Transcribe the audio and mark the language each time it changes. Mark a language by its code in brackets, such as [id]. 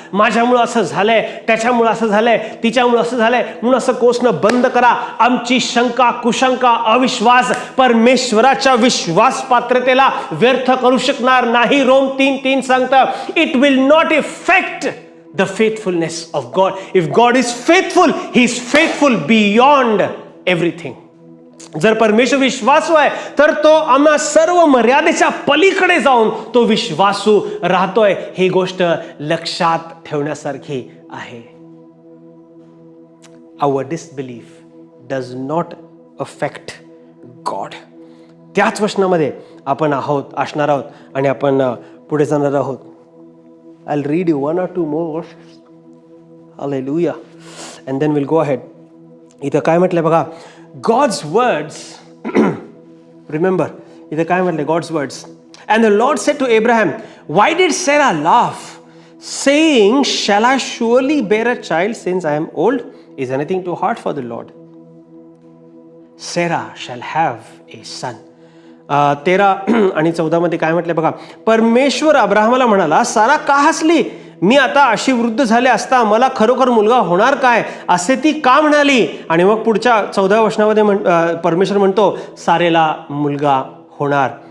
[mr] माझ्यामुळं असं झालंय, त्याच्यामुळं असं झालंय, तिच्यामुळं असं झालंय म्हणून असं कोसणं बंद करा. आमची शंका, कुशंका, अविश्वास परमेश्वराच्या विश्वास पात्रतेला व्यर्थ करू शकणार नाही. रोम 3:3 सांगतं, [en] It will not effect the faithfulness of God. If God is faithful, he is faithful beyond everything. [mr] जर परमेश्वर विश्वासू आहे तर तो आम्हा सर्व मर्यादेच्या पलीकडे जाऊन तो विश्वासू राहतोय. ही गोष्ट लक्षात ठेवण्यासारखी आहे. [en] Our disbelief does not affect God. [mr] त्याच वचनामध्ये आपण असणार आहोत आणि आपण पुढे जाणार आहोत. [en] I'll read you 1 or 2 more verses. Hallelujah. And then we'll go ahead. [mr] इथं काय म्हटलंय बघा, [en] God's words. Remember, [mr] इथं काय म्हटलंय, [en] God's words. And the Lord said to Abraham, why did Sarah laugh, saying, shall I surely bear a child since I am old? Is anything too hard for the Lord? Sarah shall have a son. [mr] 13 आणि 14 मध्ये काय म्हटलंय बघा, परमेश्वर अब्राहमाला म्हणाला, सारा का हसली, मी आता अशी वृद्ध झाले असता मला खरोखर मुलगा होणार काय, असे ती का म्हणाली. आणि मग पुढच्या 14व्या वचनामध्ये परमेश्वर म्हणतो, सारेला मुलगा होणार.